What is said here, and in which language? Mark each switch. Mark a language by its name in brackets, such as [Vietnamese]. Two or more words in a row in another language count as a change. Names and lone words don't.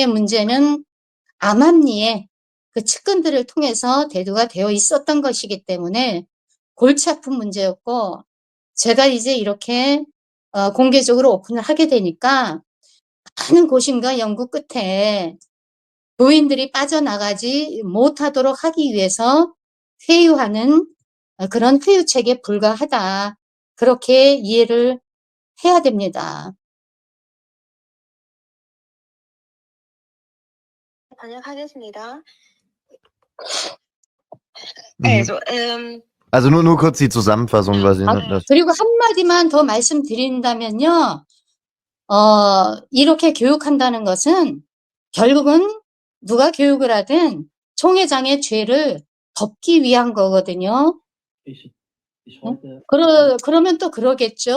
[Korean] 문제는 암암리에 그 측근들을 통해서 대두가 되어 있었던 것이기 때문에 골치 아픈 문제였고 제가 이제 이렇게 공개적으로 오픈을 하게 되니까 많은 고심과 연구 끝에 교인들이 빠져나가지 못하도록 하기 위해서 회유하는 그런 회유책에 불과하다. 그렇게 이해를 해야 됩니다. 번역하겠습니다. [German] Also nur kurz die Zusammenfassung, was ich [Korean] 그리고 한마디만 더 말씀드린다면요. 이렇게 교육한다는 것은 결국은 누가 교육을 하든 총회장의 죄를 덮기 위한 거거든요. 그러면 또 그러겠죠.